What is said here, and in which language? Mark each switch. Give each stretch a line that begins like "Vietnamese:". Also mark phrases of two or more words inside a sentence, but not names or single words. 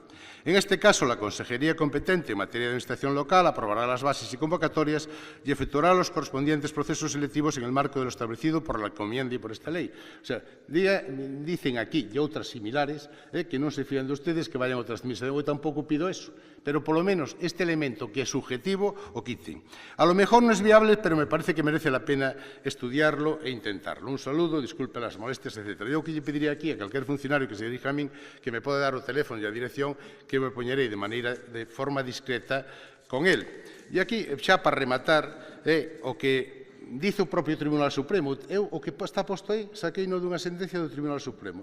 Spanish: En este caso, la Consejería competente en materia de Administración local aprobará las bases y convocatorias y efectuará los correspondientes procesos selectivos en el marco de lo establecido por la encomienda y por esta ley. O sea, dicen aquí, y otras similares, que
Galician: non se fían
Spanish: de ustedes que vayan a outras misas.
Galician: Eu tampouco pido eso, pero polo menos este elemento que é subjetivo o quiten.
Spanish: A lo mejor non es viable, pero me parece que merece la pena estudiarlo e intentarlo. Un saludo, disculpe las molestias, etc.
Galician: Eu que lle pediría aquí a calquer funcionario que se dirija a min que me pode dar o teléfono e a dirección que me poñerei de forma discreta con el. E aquí, xa para rematar, o que dice o propio Tribunal Supremo, eu o que está posto aí, saqueino dunha sentencia do Tribunal Supremo.